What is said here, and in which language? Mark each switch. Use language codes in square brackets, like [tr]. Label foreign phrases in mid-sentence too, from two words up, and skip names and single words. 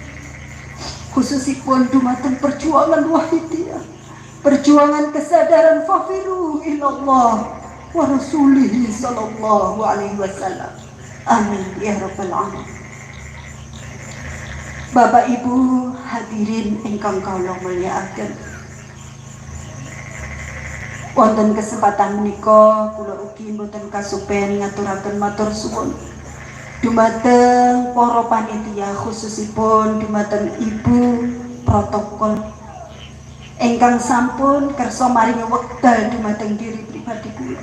[jv] khususipun dumateng perjuangan Wahidiyah, perjuangan kesadaran [ar] ففروا إلى الله ورسوله صلى الله عليه وسلم. آمين يا رب العالمين. [jv] Bapak Ibu hadirin ingkang kawula mulyakaken. Wonten kesempatan menika kula ugi mboten kasupen ngaturaken matur suwun dumateng para panitia khususipun dumateng Ibu protokol ingkang sampun kersa maringi wekdal dumateng diri pribadi kula.